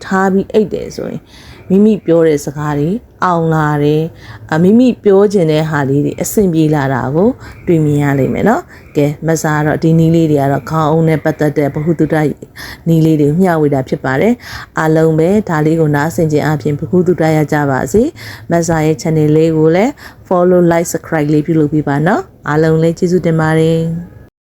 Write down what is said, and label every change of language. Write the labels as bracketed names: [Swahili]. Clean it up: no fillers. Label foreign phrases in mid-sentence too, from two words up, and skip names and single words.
[Burmese] ထားပြီးအိတ်တယ်ဆိုရင်မိမိပြောတဲ့စကားတွေအောင်လာတယ်မိမိပြောချင်တဲ့ဟာလေးတွေအဆင်ပြေလာတာကိုတွေ့မြင်ရလိမ့်မယ်နော်ကဲမဆာတော့ဒီနီးလေးတွေကတော့ခေါင်းအုံးနဲ့ပတ်သက်တဲ့ဘ ഹു တုတနီးလေးတွေမျှဝေတာဖြစ်ပါတယ်အားလုံးပဲဒါလေးကိုနားဆင်ခြင်းအပြင်ဘ ഹു တုတရကြပါစေမဆာရဲ့ channel လေးကိုလည်း [English] follow like subscribe [Burmese] လေးပြုလုပ်ပေးပါနော်အားလုံးလည်းကျေးဇူးတင်ပါတယ်